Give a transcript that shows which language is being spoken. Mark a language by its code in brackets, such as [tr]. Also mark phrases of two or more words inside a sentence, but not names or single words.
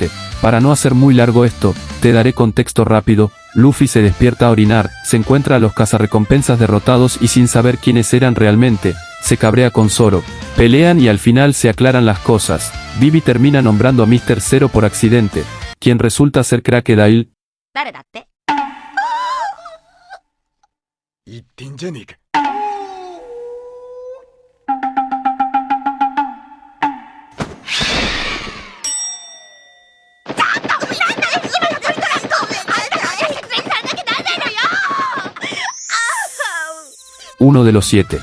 [es] Para no hacer muy largo esto, te daré contexto rápido. Luffy se despierta a orinar, se encuentra a los cazarrecompensas derrotados y sin saber quiénes eran realmente, se cabrea con Zoro. Pelean y al final se aclaran las cosas. Vivi termina nombrando a Mr. Zero por accidente, quien resulta ser Crocodile. [ja] 誰だって？言ってんじゃねえか。 [es] Uno de los 7.